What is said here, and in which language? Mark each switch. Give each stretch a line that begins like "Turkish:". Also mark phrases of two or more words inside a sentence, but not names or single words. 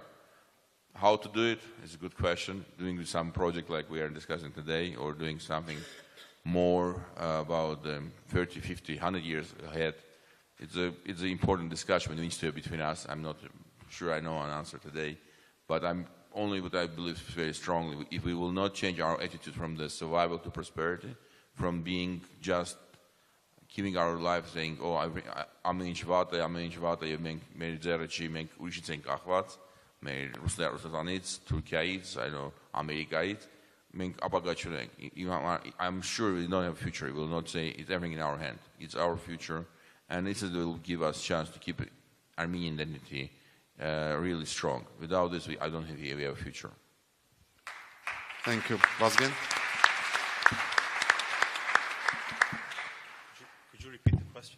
English: How to do it is a good question. Doing some project like we are discussing today, or doing something more about 30, 50, 100 years ahead. It's an important discussion that needs to be between us. I'm not sure I know an answer today, but I'm only what I believe very strongly. If we will not change our attitude from the survival to prosperity, from being just keeping our life saying,
Armenian: oh, ամեն ինչ վատ է, եւ մենք մեր ձեռը չի, մենք ուրիշից ենք կախված, մեր Ռուսաստանից, Թուրքիայից, Ամերիկայից, մենք ապագա չունենք.
English: I'm sure we don't have a future. We will not say it's everything in our hand. It's our future, and this will give us a chance to keep Armenian identity really strong. Without this, I don't think we have a future. Thank you. Vazgen? Could you repeat the question?